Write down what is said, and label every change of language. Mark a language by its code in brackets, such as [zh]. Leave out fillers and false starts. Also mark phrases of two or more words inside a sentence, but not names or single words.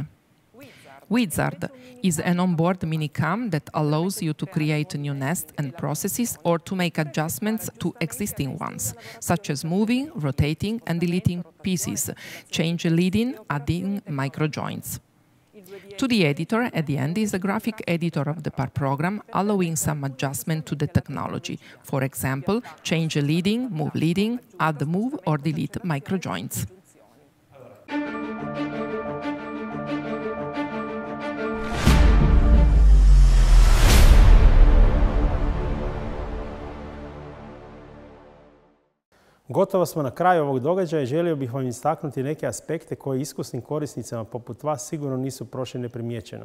[en] Wizard is an onboard minicam that allows you to create new nests and processes or to make adjustments to existing ones, such as moving, rotating and deleting pieces, change leading, adding microjoints. To the editor, at the end, is the graphic editor of the part program, allowing some adjustment to the technology. For example, change leading, move leading, add move or delete microjoints. [hr] Gotovo smo na kraju ovog događaja i želio bih vam istaknuti neke aspekte koji iskusnim korisnicama poput vas sigurno nisu prošli neprimjećeno.